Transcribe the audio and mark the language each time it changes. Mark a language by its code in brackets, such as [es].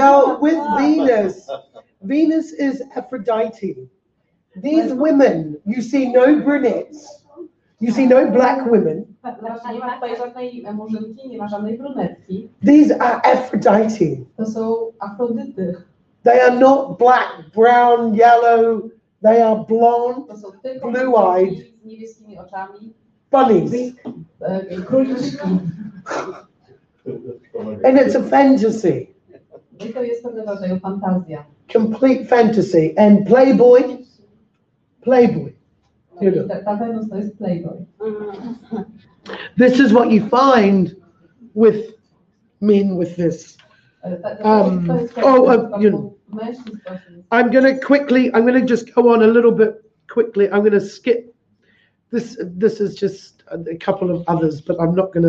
[en] Now, with Venus, Venus is Aphrodite. These women, you see no brunettes, you see no black women. [pl] Właśnie nie ma tutaj żadnej murzynki, nie ma żadnej brunetki. [en] These are Aphrodite. [pl] To są Afrodyty. [en] They are not black, brown, yellow. They are blonde [pl] To są tylko [en] Blue-eyed. [pl] z niebieskimi oczami. [en] bunnies. [pl] Króliczki. [en] And it's a fantasy, [pl] I to jest pewnego rodzaju fantazja. [en] complete fantasy. And Playboy, you know, [pl] Ta Wenus to jest playboy. [en] this is what you find with men with this. You know, [pl] Mężczyzn właśnie. [en] I'm gonna just go on a little bit quickly. I'm gonna skip this. This is just a couple of others, but I'm not gonna.